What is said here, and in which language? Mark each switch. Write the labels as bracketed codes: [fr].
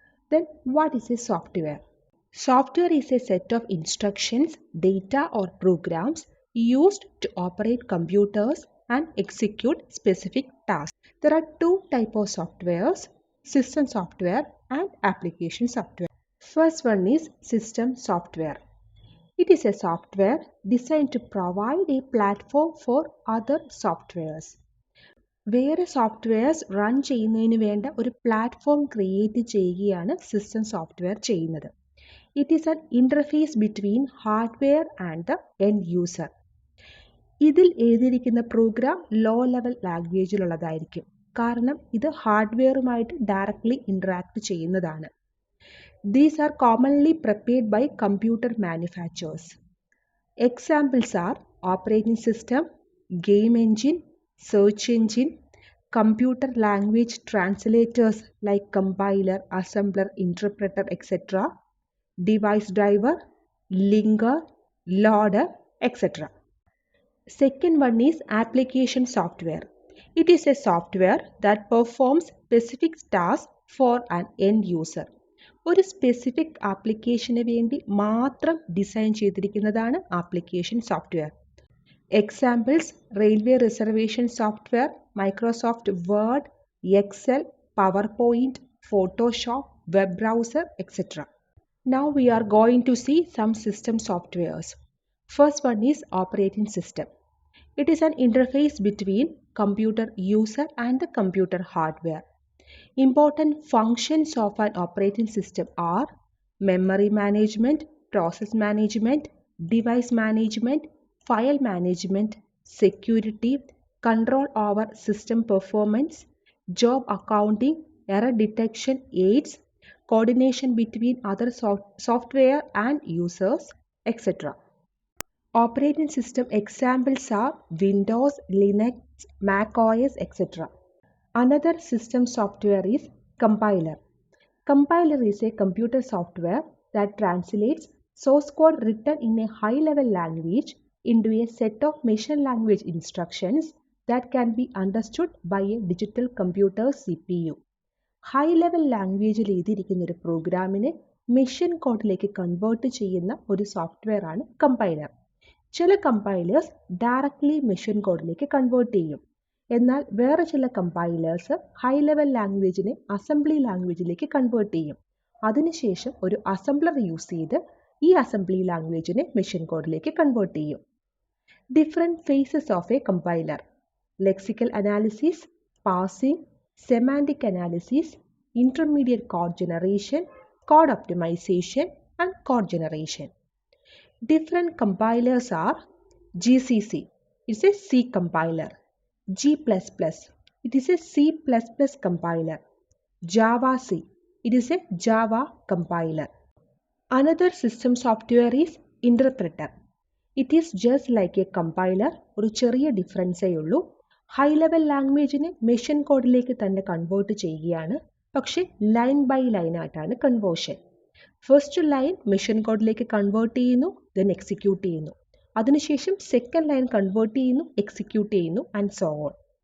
[en] Then what is a software? Software is a set of instructions, data or programs used to operate computers and execute specific tasks. There are two types of softwares, system software and application software. First one is system software. It is a software designed to provide a platform for other softwares. [ml] വേറെ softwares run ചെയ്യുന്നതിന് വേണ്ട ഒരു platform create ചെയ്യുകയാണ് system software ചെയ്യുന്നത്. [en] It is an interface between hardware and the end user. [ml] ഇതിൽ എഴുതിയിരിക്കുന്ന programme low level ലാംഗ്വേജിലുള്ളതായിരിക്കും, കാരണം ഇത് ഹാർഡ്വെയറുമായിട്ട് ഡയറക്റ്റ്ലി ഇൻറ്ററാക്ട് ചെയ്യുന്നതാണ്. [en] These are commonly prepared by computer manufacturers. Examples are operating system, game engine, search engine, computer language translators like compiler, assembler, interpreter, etc., device driver, linker, loader, etc. Second one is application software. It is a software that performs specific tasks for an end user. [ml] ഒരു specific ആപ്ലിക്കേഷന് വേണ്ടി മാത്രം design ചെയ്തിരിക്കുന്നതാണ് application software. [en] Examples railway reservation software, Microsoft Word, Excel, PowerPoint, Photoshop, web browser, etcetera. Now we are going to see some system softwares. First one is operating system. It is an interface between computer user and the computer hardware. Important functions of an operating system are memory management, process management, device management, file management, security, control over system performance, job accounting, error detection aids, coordination between other software and users, etc. Operating system examples are Windows, Linux, Mac OS, etc. Another system software is compiler. Compiler is a computer software that translates source code written in a high-level language into a set of machine language instructions that can be understood by a digital computer CPU. [ml] High-level ലാംഗ്വേജിൽ എഴുതിയിരിക്കുന്ന ഒരു പ്രോഗ്രാമിനെ machine കോഡിലേക്ക് convert ചെയ്യുന്ന ഒരു software ആണ് compiler. ചില compilers directly machine കോഡിലേക്ക് കൺവേർട്ട് ചെയ്യും. എന്നാൽ വേറെ ചില compilers high level ലാംഗ്വേജിനെ assembly ലാംഗ്വേജിലേക്ക് convert ചെയ്യും. അതിനുശേഷം ഒരു അസംബ്ലർ യൂസ് ചെയ്ത് ഈ അസംബ്ലി ലാംഗ്വേജിനെ മെഷീൻ കോഡിലേക്ക് കൺവേർട്ട് ചെയ്യും. Different faces of A compiler: lexical analysis, parsing, semantic analysis, intermediate code generation, code optimisation and code generation. [en] Different compilers are GCC, it's a C compiler. G++, it is a C++ compiler. Java C, it is a Java compiler. Another system software is interpreter. It is just like a compiler, [ml] ഒരു ചെറിയ ഡിഫറൻസേ ഉള്ളൂ. High level ലാംഗ്വേജിനെ machine കോഡിലേക്ക് തന്നെ convert ചെയ്യുകയാണ്, പക്ഷേ line by line ആയിട്ടാണ് conversion. First line machine കോഡിലേക്ക് convert ചെയ്യുന്നു, ദെൻ എക്സിക്യൂട്ട് ചെയ്യുന്നു. അതിനുശേഷം സെക്കൻഡ് ലൈൻ കൺവേർട്ട് ചെയ്യുന്നു, എക്സിക്യൂട്ട് ചെയ്യുന്നു, ആൻഡ് സോ ഓൺ.